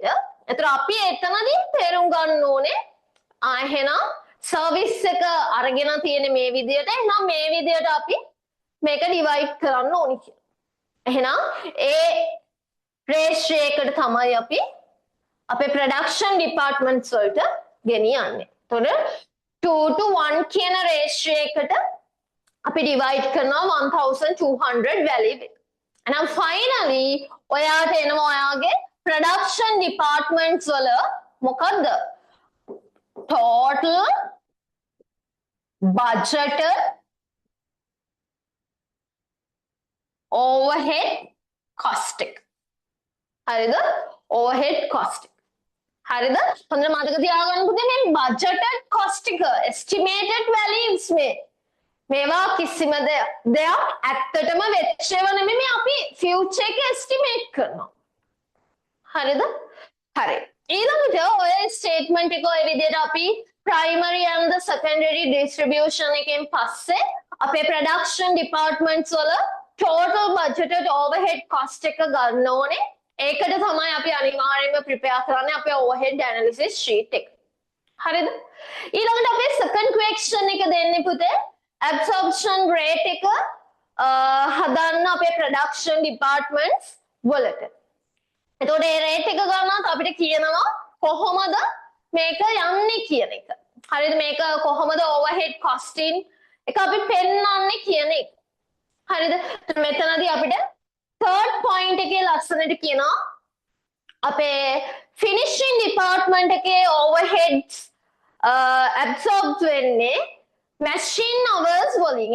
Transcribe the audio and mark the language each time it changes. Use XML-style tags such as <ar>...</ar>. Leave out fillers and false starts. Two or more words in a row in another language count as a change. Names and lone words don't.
<si>එතකොට අපි එතනදී තේරුම් ගන්න ඕනේ එහෙනම් service එක අරගෙන තියෙන මේ විදියට එහෙනම් මේ විදියට අපි මේක divide කරන්න ඕනි කියලා. එහෙනම් ඒ ratio එකට තමයි අපි අපේ</si> <en>production departments</en> <si>වලට ගෙනියන්නේ. එතකොට 2 to 1 කියන ratio එකට අපි divide කරනවා 1200 value එක. එහෙනම් finally ඔයාට එනවා ඔයාගේ</si> <en>production departments</en> <si>වල මොකද්ද?</si> <en>total budgeted overhead cost එක.</en> <si>හරිද?</si> <en>overhead cost</en> <si>එක. හරිද? හොඳට මතක තියාගන්න පුතේ මේ</si> <en>budgeted cost</en> <si>එක</si> <en>estimated values</en> <si>මේවා කිසිම දෙයක් ඇත්තටම වෙච්ච ඒවා නෙමෙයි අපි future එක estimate කරනවා. හරිද? හරි. ඊළඟට ඔය statement එක ඔය විදිහට අපි</si> <en>primary and the secondary distribution</en> <si>එකෙන් පස්සේ අපේ</si> <en>production departments</en> <si>වල</si> <en>total budgeted overhead cost</en> <si>එක ගන්න ඕනේ. ඒකට තමයි අපි අනිවාර්යයෙන්ම prepare කරන්නේ අපේ</si> <en>overhead analysis sheet</en> <si>එක. හරිද? ඊළඟට අපේ</si> <en>second question</en> <si>එක දෙන්නේ පුතේ</si> <en>absorption rate</en> <si>එක හදන්න අපේ</si> <en>production departments</en> <si>වලට. එතකොට මේ rate එක ගන්නත් අපිට කියනවා කොහොමද මේක යන්නේ කියන එක. හරිද? මේක කොහොමද</si> <en>overhead costing</en> <si>එක අපි පෙන්වන්නේ කියන එක. හරිද? මෙතනදී අපිට</si> <en>third point</en> <si>එකේ ලස්සනට කියනවා අපේ</si> <en>finishing department</en> <si>එකේ</si> <en>overheads absorbed</en> <si>වෙන්නේ</si> <en>machine hours</en> <si>වලින්.</si>